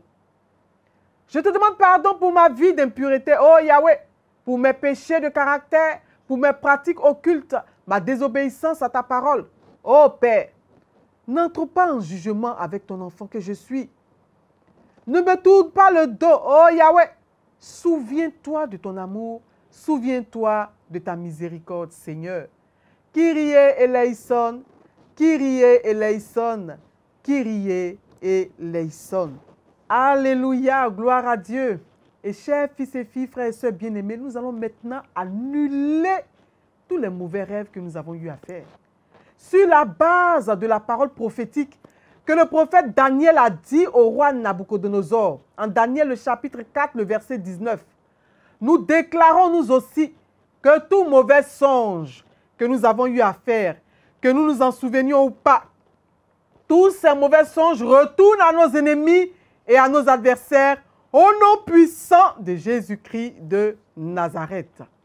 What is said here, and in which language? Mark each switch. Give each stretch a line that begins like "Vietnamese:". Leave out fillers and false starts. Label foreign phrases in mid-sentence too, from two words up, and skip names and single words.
French: Je te demande pardon pour ma vie d'impureté, oh Yahweh, pour mes péchés de caractère, pour mes pratiques occultes, ma désobéissance à ta parole. Oh Père, n'entre pas en jugement avec ton enfant que je suis. Ne me tourne pas le dos, oh Yahweh. Souviens-toi de ton amour, souviens-toi de ta miséricorde, Seigneur.
Greek: Κύριε ἐλέησον, Κύριε ἐλέησον, Κύριε ἐλέησον.
French: Alléluia, gloire à Dieu. Et chers fils et filles, frères et sœurs bien-aimés, nous allons maintenant annuler tous les mauvais rêves que nous avons eu à faire. Sur la base de la parole prophétique que le prophète Daniel a dit au roi Nabucodonosor, en Daniel le chapitre 4, le verset 19, nous déclarons nous aussi que tout mauvais songe que nous avons eu à faire, que nous nous en souvenions ou pas, tous ces mauvais songes retournent à nos ennemis et à nos adversaires au nom puissant de Jésus-Christ de Nazareth.